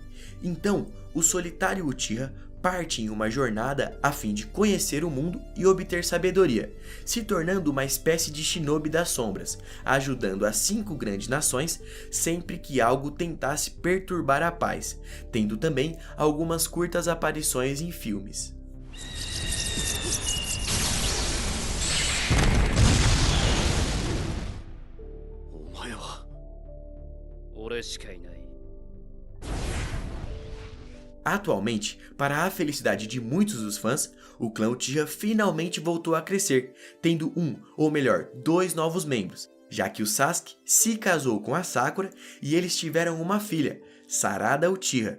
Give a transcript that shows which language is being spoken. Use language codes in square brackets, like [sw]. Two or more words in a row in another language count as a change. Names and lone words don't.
[pt] Então, o solitário Uchiha parte em uma jornada a fim de conhecer o mundo e obter sabedoria, se tornando uma espécie de shinobi das sombras, ajudando as 5 grandes nações sempre que algo tentasse perturbar a paz, tendo também algumas curtas aparições em filmes. [ja] お前は俺しかいない。 [pt] Atualmente, para a felicidade de muitos dos fãs, o clã Uchiha finalmente voltou a crescer, tendo ou melhor, 2 novos membros, já que o Sasuke se casou com a Sakura e eles tiveram uma filha, Sarada Uchiha.